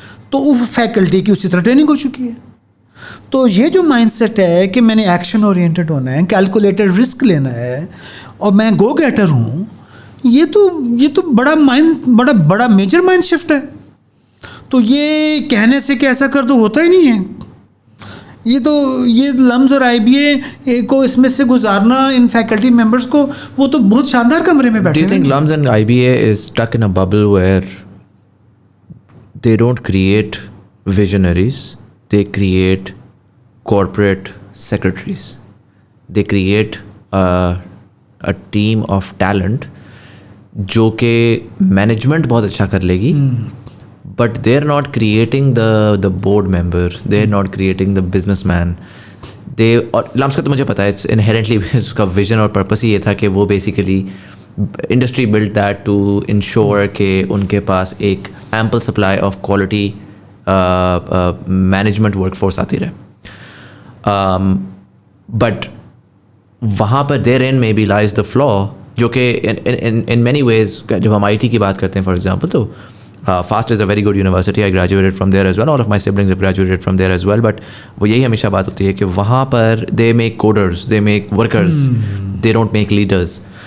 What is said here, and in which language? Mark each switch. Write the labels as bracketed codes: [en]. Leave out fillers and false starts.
[ur] تو وہ فیکلٹی کی اسی طرح ٹریننگ ہو چکی ہے. تو یہ جو مائنڈ سیٹ ہے کہ میں نے ایکشن اورینٹڈ ہونا ہے, کیلکولیٹڈ رسک لینا ہے, اور میں گو گیٹر ہوں, یہ تو بڑا میجر مائنڈ شفٹ ہے. تو یہ کہنے سے کہ ایسا کر دو ہوتا ہی نہیں ہے. یہ لمز اور IBA کو اس میں سے گزارنا ان فیکلٹی ممبرس کو, وہ تو بہت شاندار کمرے میں بیٹھے ہیں. [en] Do you think LUMS and IBA is stuck in a bubble where they don't create visionaries, they create corporate secretaries, they create a team of talent [ur] جو کہ مینجمنٹ بہت اچھا کر لے گی, [en] but they're not creating the board members, they're not creating the businessman. [ur] اور لمس کا تو مجھے پتا ہے اٹس انہیرنٹلی اس کا ویژن اور پرپس ہی یہ تھا کہ وہ basically industry [en] build that to ensure [ur] کہ ان کے پاس ایک [en] ample supply of quality management work force [ur] آتی رہے. [en] but وہاں پر therein maybe lies the flaw, جو کہ ان مینی ویز [ur] جب ہم IT کی بات کرتے ہیں [en] For example, تو FAST is a very good university. I graduated from there as well. All of my siblings have graduated from there as well. But [ur] وہ یہی ہمیشہ بات ہوتی ہے کہ وہاں پر [en] they make coders, they make workers, they don't make leaders.